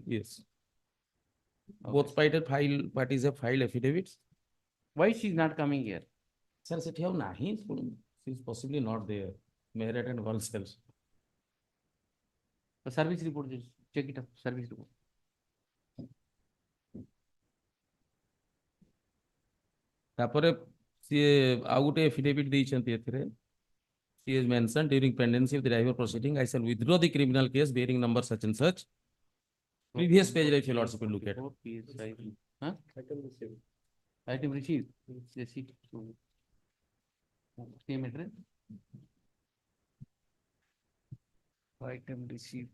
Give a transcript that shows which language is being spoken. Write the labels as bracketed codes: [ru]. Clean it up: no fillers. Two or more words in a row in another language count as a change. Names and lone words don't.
[en] Yes. Okay. Both parties have filed affidavits. Why she is not coming here? Sir, she is possibly not there. Married and one else. The service report, just check it up, service report. [or] ତାପରେ ସିଏ ଆଉ ଗୋଟେ affidavit ଦେଇଛନ୍ତି ଏଥିରେ. [en] She has mentioned during pendency of the driver proceeding, I shall withdraw the criminal case bearing number such and such. Previous page, if your lordship will look at. Huh? Item received. Receipt. Same address. Item received.